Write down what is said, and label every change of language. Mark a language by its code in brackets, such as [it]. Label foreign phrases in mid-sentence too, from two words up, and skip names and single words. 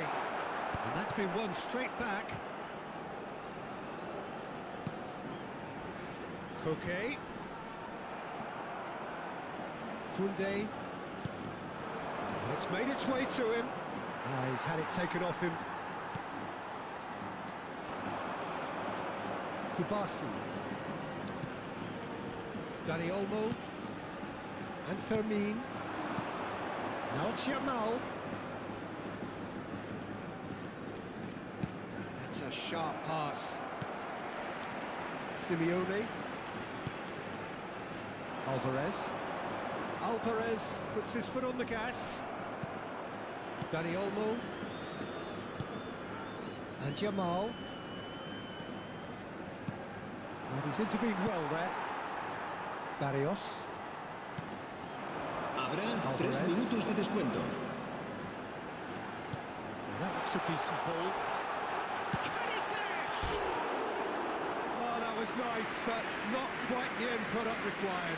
[en] And that's been won straight back. Koke. Koundé. And it's made its way to him. He's had it taken off him. Kubasi. Dani Olmo. And Fermin. Now it's Yamal. That's a sharp pass. Simeone. Alvarez puts his foot on the gas. Dani Olmo. And Yamal. And he's intervened well there. Barrios. [es] Habrá 3 minutos de descuento. [en] That looks a decent ball. Can he finish? Oh, that was nice, but not quite the end product required.